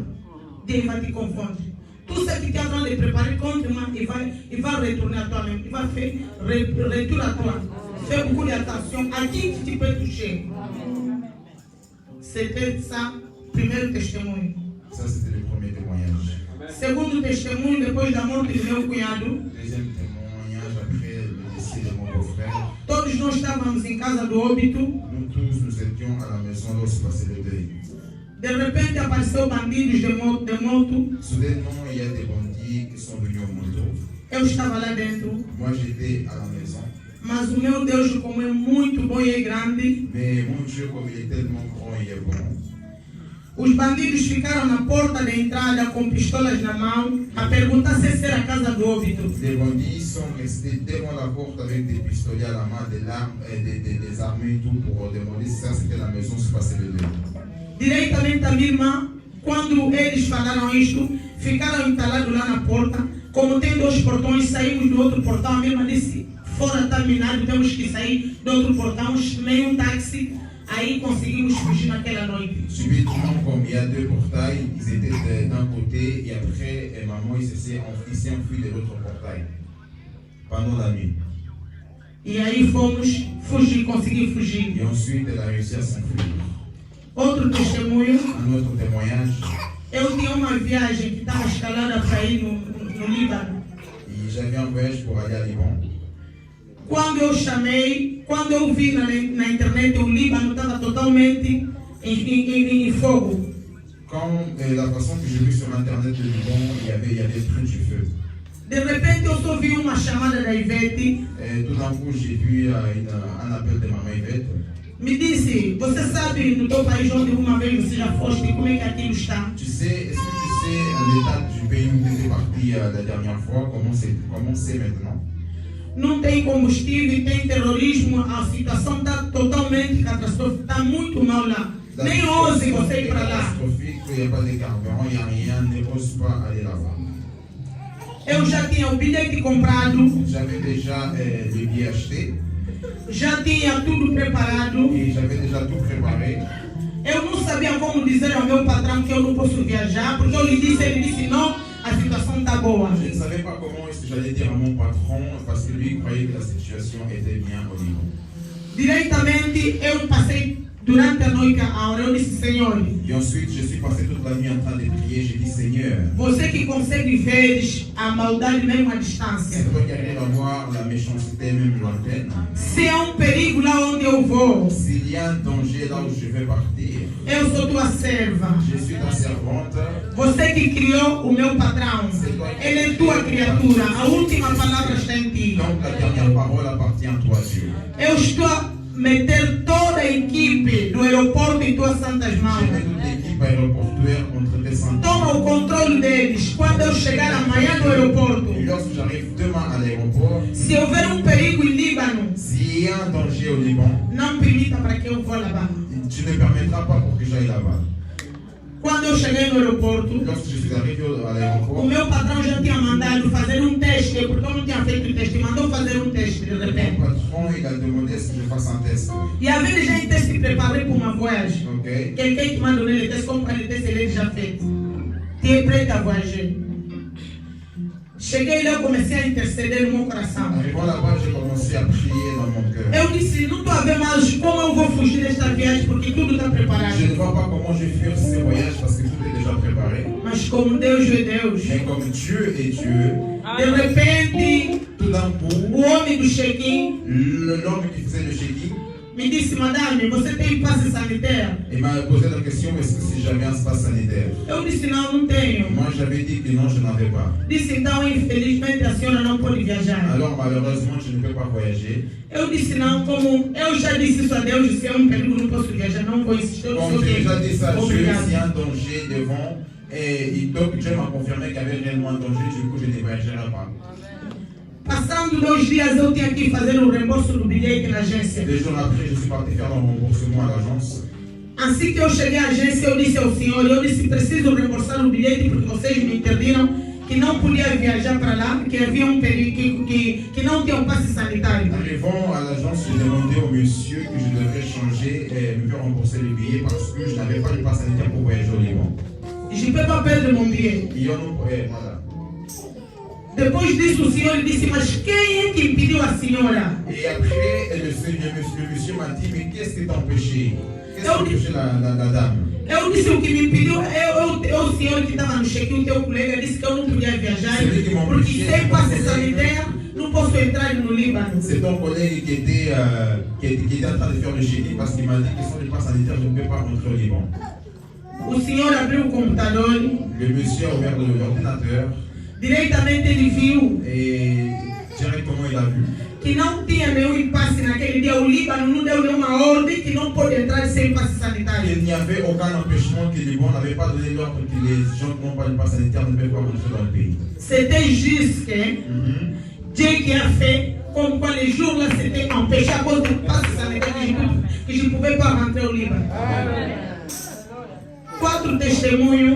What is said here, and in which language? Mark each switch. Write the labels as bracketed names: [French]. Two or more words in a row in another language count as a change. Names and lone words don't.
[French] Dieu va te confondre. Tout ce qui est en train de préparer contre moi, il va retourner à toi-même. Il va faire retour à toi. Fais beaucoup d'attention à qui tu peux toucher. C'était ça, premier témoignage. Ça, c'était le premier témoignage. [Portuguese] Segundo testemunho, depois da morte do meu cunhado. [French] Deuxième témoignage, après le décès de mon beau-frère. [Portuguese] Todos nós estávamos em casa do óbito. [French] Nous tous, nous étions à la maison lorsque passait le deuil. [Portuguese] De repente apareceu bandidos de moto. [French] Soudainement, il y a des bandits qui sont venus en moto. [Portuguese] Eu estava lá dentro. [French] Moi, j'étais à la maison. [Portuguese] Mas o meu Deus, como é muito bom e é grande, [French] Mais mon Dieu, comme il est tellement grand et il est bon, [Portuguese] os bandidos ficaram na porta da entrada com pistolas na mão a perguntar se essa era a casa do óbito. [French] les bandits sont restés devant la porte avec des pistolets à la main, des armes et tout pour demander si ça c'était la maison où se passait le deuil. [Portuguese] Diretamente a minha irmã, quando eles falaram isto, ficaram entalados lá na porta. Como tem 2 portões, saímos do outro portão. A minha irmã disse, fora está minado, temos que sair do outro portão. Chamei um táxi, aí conseguimos fugir naquela noite. [French] Subitement, comme il y a 2 portails, ils étaient d'un côté et après, maman, il s'est enfui de l'autre portail pendant la nuit. [Portuguese] E aí fomos fugir, consegui fugir. [French] Et ensuite, elle a réussi à s'enfuir. [Portuguese] Outro testemunho, [French] Un autre témoignage, [Portuguese] eu tinha uma viagem que estava escalada para ir no Líbano. [French] et j'avais un voyage pour aller à Liban. [Portuguese] Quando eu chamei, quando eu vi na internet, o Líbano estava totalmente em fogo. [French] Quand la façon que j'ai vu sur internet le Liban, il y avait plus du feu. [Portuguese] De repente eu só vi uma chamada da Ivete. [French] Et tout d'un coup, j'ai vu un appel de maman Yvette. [Portuguese] Me disse, você sabe no teu país onde uma vez você já foste, como é que aquilo está? [French] Tu sais, est-ce que tu sais l'état du pays où tu étais parti la dernière fois, comment c'est maintenant? [Portuguese] Não tem combustível, tem terrorismo, a situação está totalmente catastrófica, está muito mal lá. Nem ouse você ir para lá. [French] Catastrophique, il n'y a pas de carburant, il n'y a rien, ne ose pas aller là-bas. [Portuguese] Eu já tinha o bilhete comprado, [French] J'avais déjà le billet acheté [Portuguese] já tinha tudo preparado. [French] et j'avais déjà tout préparé. [Portuguese] Eu não sabia como dizer ao meu patrão que eu não posso viajar, porque eu lhe disse, ele disse não, a situação está boa. [French] Je ne savais pas comment est-ce que j'allais dire à mon patron parce que lui croyait que la situation était bien au niveau. [Portuguese] Diretamente eu passei Durante a noite, a hora, eu disse, Senhor, [French] Et ensuite, je suis passé toute la nuit en train de prier. J'ai dit, Seigneur, [Portuguese] você que consegue ver a maldade mesmo à distância. [French] c'est toi qui arrives à voir la méchanceté même lointaine. [Portuguese] Se há perigo lá onde eu vou, [French] S'il y a un danger là où je vais partir, [Portuguese] eu sou tua serva. [French] je suis ta servante. [Portuguese] Você que criou o meu patrão, ele é tua criatura. A última palavra está em ti. [French] Donc la dernière parole appartient à toi, Dieu. [Portuguese] Eu estou a meter toda a equipe do aeroporto em tuas santas [French] Je [Portuguese] mãos. [French] mets toute l'équipe aéroportuaire contre tes saintes. [Portuguese] Toma o controle deles. Quando eu chegar amanhã no aeroporto, [French] Et lorsque j'arrive demain à l'aéroport, [Portuguese] se houver perigo em Líbano, [French] s'il y a un danger au Liban, [Portuguese] não permita para que eu vá lá. [French] tu ne permettras pas pour que j'aille là-bas. [Portuguese] Quando eu cheguei no aeroporto, [French] Lorsque je suis arrivé à [Portuguese] o [French] l'aéroport, [Portuguese] meu patrão já tinha mandado fazer teste, porque eu não tinha feito o teste, mandou fazer teste de [French] mon [Portuguese] repente. [French] patron il a demandé si je fasse un test. [Portuguese] E a vida já em teste preparei para uma viagem. Ok? [French] Quelqu'un qui m'a donné le test, comme le test, ele déjà fait. Tu es prêt à voyager? [Portuguese] Cheguei lá, eu comecei a interceder no meu coração. [French] Arrivant là-bas, j'ai commencé à prier dans mon cœur. [Portuguese] Eu disse, não estou a ver mais como eu vou fugir desta viagem, porque tudo está preparado. [French] Je ne vois pas comment je vais fuir ce voyage parce que tout est déjà préparé. [Portuguese] Mas como Deus é Deus, [French] Mais comme Dieu est Dieu, [Portuguese] de repente, [French] tout d'un coup, [Portuguese] o homem do check-in [French] l'homme qui faisait le check-in, [Portuguese] me disse, madame, você tem passe sanitário? [French] il m'a posé la question, est-ce que si j'avais un passe sanitaire? [Portuguese] Eu disse, não, não tenho. [French] Moi, j'avais dit que non, je n'avais pas. [Portuguese] Disse, então, infelizmente, a senhora não pode viajar. [French] Alors, malheureusement, je ne peux pas voyager. [Portuguese] Eu disse, não, como eu já disse isso a Deus, se é perigo, não posso viajar, não vou insistir. Eu disse, [French] Comme j'ai déjà dit ça à Dieu, [Portuguese] obrigado. [French] s'il y a un danger devant, et donc Dieu m'a confirmé qu'il y avait réellement un danger, du coup, je ne voyagerai pas. [Portuguese] Passando 2 dias, eu tinha que fazer o reembolso do bilhete na agência. [French] 2 jours après, je suis parti faire le remboursement à l'agence. [Portuguese] Assim que eu cheguei à agência, eu disse ao senhor, eu disse, preciso reembolsar o bilhete, porque vocês me interdiram que não podia viajar para lá, que havia perigo, que não tinha passe sanitário. [French] Arrivant à l'agence, j'ai demandé au monsieur que je devrais changer et me faire rembourser le billet parce que je n'avais pas de passe sanitaire pour voyager au Liban. Je ne peux pas perdre mon billet. Et on nous voilà. [Portuguese] Depois disso, o senhor disse, mas quem é que impediu a senhora? [French] Et après, le monsieur m'a dit, mais qu'est-ce qui t'a empêché? Qu'est-ce qui a empêché la dame? [Portuguese] Eu disse, o que me impediu é o senhor que estava no check-in, o teu colega, disse que eu não podia viajar, porque sem passe sanitário não posso entrar no Líbano. [French] C'est ton collègue qui était en train de faire le check-in parce qu'il m'a dit que sans le passe sanitaire, je ne peux pas rentrer au Liban. [Portuguese] O senhor abriu o computador, [French] Le monsieur a ouvert l'ordinateur [Portuguese] diretamente ele viu [French] et directement il a vu [Portuguese] que não tinha nenhum passe naquele dia. O Líbano não deu nenhuma ordem que não pode entrar sem passe sanitário. [French] qu'il n'y avait aucun empêchement, que le Liban n'avait pas donné l'ordre que les gens qui n'ont pas de passe sanitaire ne peuvent pas rentrer dans le pays. C'était juste que Dieu qui a fait comme quoi les jours là c'était empêché à cause du passe sanitaire que je ne pouvais pas rentrer au Líbano. [Portuguese] 4 testemunhos.